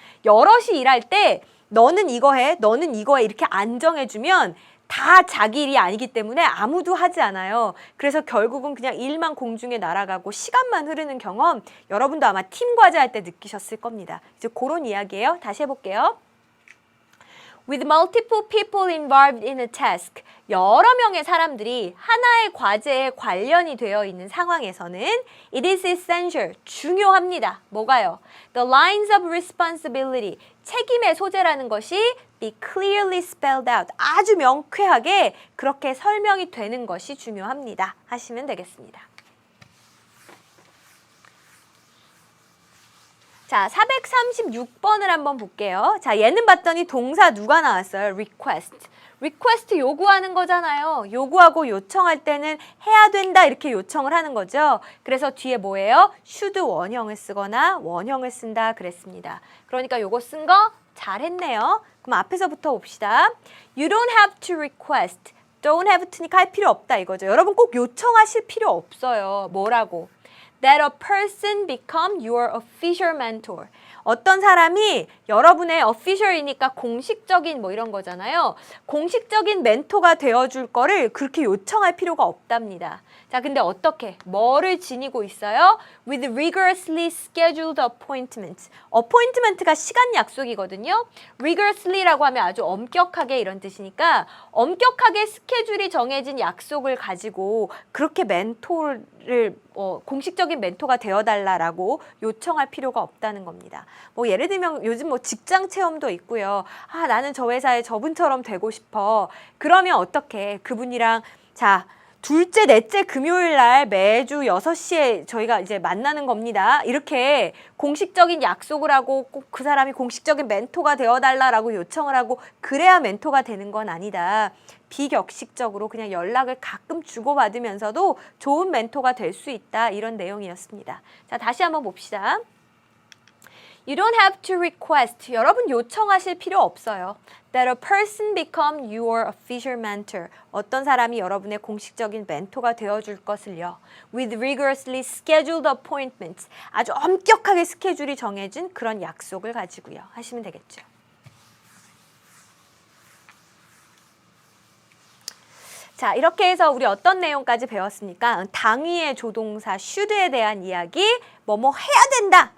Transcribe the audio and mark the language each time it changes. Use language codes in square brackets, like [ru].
[ko] 여럿이 일할 때 너는 이거 해, 너는 이거 해 이렇게 안 정해주면 다 자기 일이 아니기 때문에 아무도 하지 않아요. 그래서 결국은 그냥 일만 공중에 날아가고 시간만 흐르는 경험 여러분도 아마 팀 과제 할 때 느끼셨을 겁니다. 이제 그런 이야기예요. 다시 해볼게요. [en] With multiple people involved in a task. [ko] 여러 명의 사람들이 하나의 과제에 관련이 되어 있는 상황에서는 [en] it is essential. [ko] 중요합니다. 뭐가요? [en] The lines of responsibility. [ko] 책임의 소재라는 것이 [en] be clearly spelled out. [ko] 아주 명쾌하게 그렇게 설명이 되는 것이 중요합니다. 하시면 되겠습니다. 자, 436번을 한번 볼게요. 자, 얘는 봤더니 동사 누가 나왔어요? [en] request. [ko] request 요구하는 거잖아요. 요구하고 요청할 때는 해야 된다 이렇게 요청을 하는 거죠. 그래서 뒤에 뭐예요? should 원형을 쓰거나 원형을 쓴다 그랬습니다. 그러니까 요거 쓴 거 잘했네요. 그럼 앞에서부터 봅시다. [en] You don't have to request. [ko] don't have to니까 할 필요 없다 이거죠. 여러분 꼭 요청하실 필요 없어요. 뭐라고? [en] That a person become your official mentor. [ko] 어떤 사람이 여러분의 official이니까 공식적인 뭐 이런 거잖아요. 공식적인 멘토가 되어줄 거를 그렇게 요청할 필요가 없답니다. 자, 근데 어떻게? 뭐를 지니고 있어요? [en] With rigorously scheduled appointments. [ko] appointment가 시간 약속이거든요. rigorously라고 하면 아주 엄격하게 이런 뜻이니까 엄격하게 스케줄이 정해진 약속을 가지고 그렇게 멘토를 공식적인 멘토가 되어달라라고 요청할 필요가 없다는 겁니다. 뭐 예를 들면 요즘 뭐 직장 체험도 있고요. 나는 저 회사에 저분처럼 되고 싶어. 그러면 어떻게 그분이랑 자 둘째, 넷째 금요일 날 매주 6시에 저희가 이제 만나는 겁니다. 이렇게 공식적인 약속을 하고 꼭 그 사람이 공식적인 멘토가 되어달라라고 요청을 하고 그래야 멘토가 되는 건 아니다. 비격식적으로 그냥 연락을 가끔 주고받으면서도 좋은 멘토가 될 수 있다. 이런 내용이었습니다. 자, 다시 한번 봅시다. [en] You don't have to request. [ko] 여러분 요청하실 필요 없어요. [en] That a person become your official mentor. [ko] 어떤 사람이 여러분의 공식적인 멘토가 되어줄 것을요. [en] With rigorously scheduled appointments. [ko] 아주 엄격하게 스케줄이 정해진 그런 약속을 가지고요. 하시면 되겠죠. 자, 이렇게 해서 우리 어떤 내용까지 배웠습니까? 당위의 조동사 should에 대한 이야기, 뭐뭐 해야 된다.